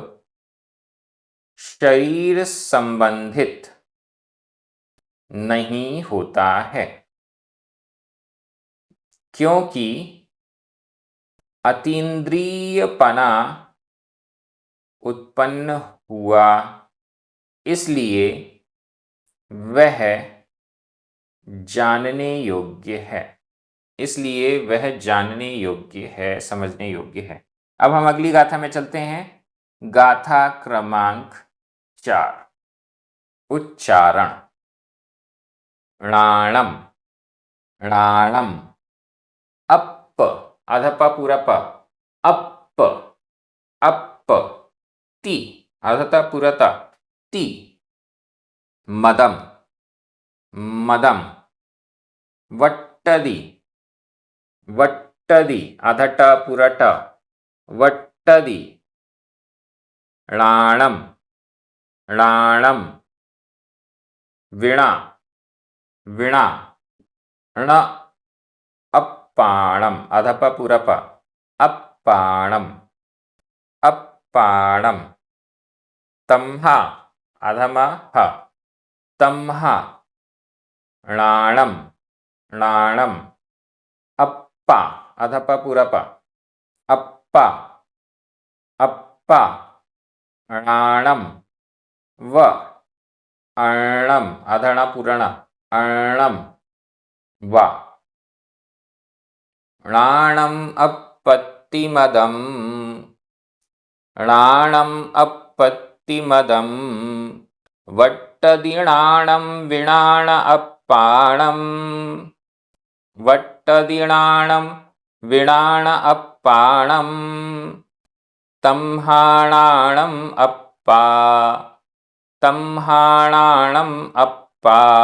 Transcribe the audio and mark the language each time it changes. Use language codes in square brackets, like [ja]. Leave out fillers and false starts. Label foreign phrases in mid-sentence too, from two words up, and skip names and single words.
[hi] शरीर संबंधित नहीं होता है, क्योंकि अतीन्द्रियपना उत्पन्न हुआ, इसलिए वह जानने योग्य है। इसलिए वह जानने योग्य है, समझने योग्य है। अब हम अगली गाथा में चलते हैं। गाथा क्रमांक 4, उच्चारण। [pra] णाणम, णाणम, अप, [hi] आधा प पूरा प, [pra] अप, अप, ति, [hi] आधा ता पूरा ता, [pra] ति, मदम, मदम, वट्टदि, वट्टदि, [hi] आधा ट पूरा ट, [pra] वट्टदि, णाणम, णाणम, वीणा, वीणा, ण, अप्पाणम, [hi] आधा प पूरा प, [pra] अप्पाणम, अप्पाणम, तम्हा, [hi] आधा म ह, [pra] तम्हा, णाणम, णाणम, अप्पा, [hi] आधा प पूरा प, [pra] अप्पा, अप्पा, णाणम, व, अर्णम, [hi] आधा ण पूरा ण, [pra] अर्णम, वा, णाणम अपत्तिमदम, णाणम अपत्तिमदम, वट्टदिणाणम विणाण अप्पाणम, वट्टदिणाणम विणाण अप्पाणम, तम्हाणाणम अप्पा, तम्हाणाणम अप्पा,